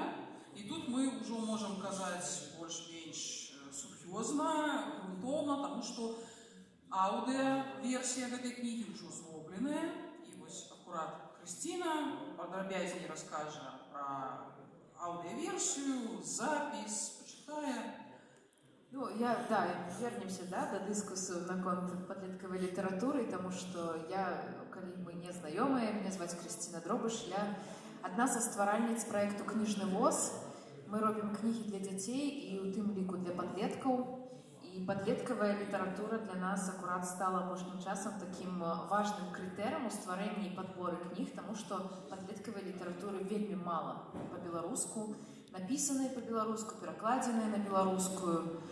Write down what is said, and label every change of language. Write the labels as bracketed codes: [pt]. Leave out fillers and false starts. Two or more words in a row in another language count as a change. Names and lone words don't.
[be] І тут мы ўжо можам казаць больш-менш сур'ёзна, грунтоўна, таму што аўдыо-версія гэтай кнігі ўжо зробленая. І вось акурат Кристина падрабязней раскажа пра аўдыо-версію, запіс, пачытае. [ru] Ну, вернемся, до дискуссию на конт подлеткавай литературы, потому что коли мы не знакомые, меня звать Кристина Дробыш, я одна со стваральниц проекту «Книжный воз». [be] Мы робім кнігі для дзяцей і ў тым ліку для падлеткаў. І падлеткавая літаратура для нас акурат стала апошнім часам такім важным крытэрыем у стварэнні і падборы кніг, таму што падлеткавай літаратуры вельмі мала па-беларуску, напісанай па-беларуску, перакладзенай на беларускую.